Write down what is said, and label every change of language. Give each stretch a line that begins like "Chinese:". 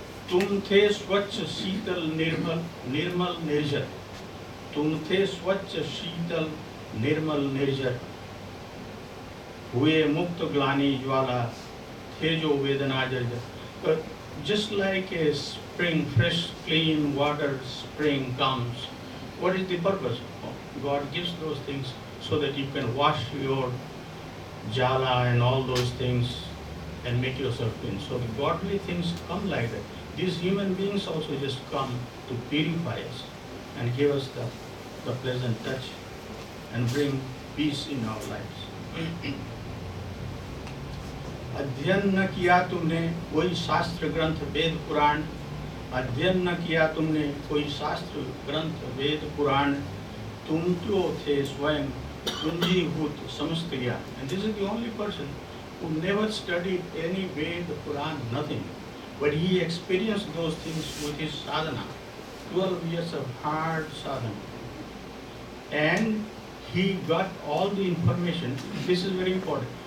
Hindi: तुम थे स्वच्छ शीतल निर्मल निर्मल निर्जर. तुम थे स्वच्छ शीतल निर्मल निर्जर. हुए मुक्त ग्लानि ज्वाला, थे जो वेदना जर्जर.
English: Just like a spring, fresh, clean water spring comes, what is the purpose? God gives those things so that you can wash your jala and all those things and make yourself clean. So the godly things come like that. These human beings also just come to purify us and give us the pleasant touch and bring peace in our lives.
Hindi: अध्ययन न किया तुमने कोई शास्त्र ग्रंथ वेद पुराण. अध्ययन न किया तुमने कोई शास्त्र ग्रंथ वेद पुराण. तुम तो थे स्वयं पूंजीभूत समस्त ज्ञान.
English: And this is the only person who never studied any Ved, Puran, nothing. But he experienced those things with his sadhana. 12 years of hard sadhana. And he got all the information. This is very important.